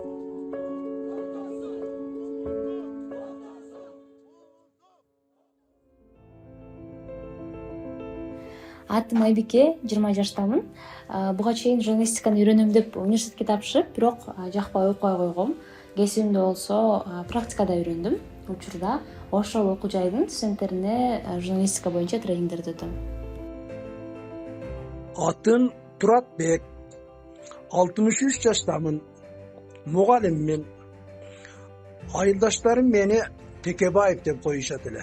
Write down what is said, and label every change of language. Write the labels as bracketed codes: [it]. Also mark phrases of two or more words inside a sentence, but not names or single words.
[ky] Атым Айбике, 20 жаштамын. Буга чейин журналистиканы үйрөнөм деп университетке тапшырып, бирок жакпай окуй койгом. Кесибимде болсо практикада үйрөндүм. Учурда ошол окуу жайдын студенттерине журналистика боюнча тренингдерди өтөм. Atın Turat Bek, 63 yaştamın, muğalimmin. Ayıldaşlarım beni Tekebayev dep koyuşadılar.